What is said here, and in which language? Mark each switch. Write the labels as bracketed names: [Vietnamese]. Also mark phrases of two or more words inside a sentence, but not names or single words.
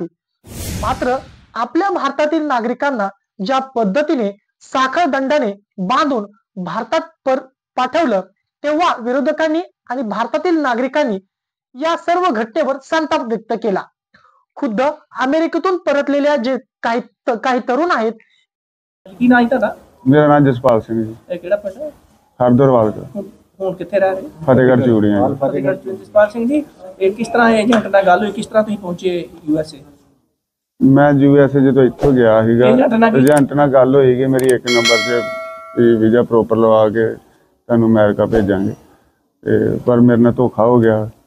[Marathi] मात्र आपल्या भारतातील नागरिकांना ज्या पद्धतीने साखर दंडाने बांधून भारतात पाठवलं, तेव्हा विरोधकांनी आणि भारतातील नागरिकांनी या सर्व घटनेवर संताप व्यक्त केला। खुद्द अमेरिकेतून परतलेल्या जे काही तरुण आहेत। [Punjabi] ਕੀ ਨਾਂ ਤੁਹਾਡਾ? ਮੇਰਾ ਨਾਮ ਜਸਪਾਲ ਸਿੰਘ ਜੀ, ਇਹ ਕਿਹੜਾ ਪਿੰਡ ਹੈ? ਹਰਦਰਵਾਲ ਤੋਂ ਹੁਣ ਕਿੱਥੇ ਰਹਿ ਰਹੇ? ਫਤਿਹਗੜ੍ਹ ਚੂੜੀਆਂ ਜੀ। ਫਤਿਹਗੜ੍ਹ ਚ। ਜਸਪਾਲ ਸਿੰਘ ਜੀ, ਇਹ ਕਿਸ ਤਰ੍ਹਾਂ ਏਜੰਟ ਨਾਲ ਗੱਲ ਹੋਈ, ਕਿਸ ਤਰ੍ਹਾਂ ਤੁਸੀਂ ਪਹੁੰਚੇ USA? ਮੈਂ USA ਜਦੋਂ ਇੱਥੋਂ ਗਿਆ ਸੀਗਾ, ਏਜੰਟ ਨਾਲ ਗੱਲ ਹੋਈ ਕਿ ਮੇਰੀ 1 ਨੰਬਰ 'ਚ ਵੀਜ਼ਾ ਪ੍ਰੋਪਰ ਲਵਾ ਕੇ ਤੁਹਾਨੂੰ ਅਮਰੀਕਾ ਭੇਜਾਂਗੇ, ਤੇ ਪਰ ਮੇਰੇ ਨਾਲ ਧੋਖਾ ਹੋ ਗਿਆ।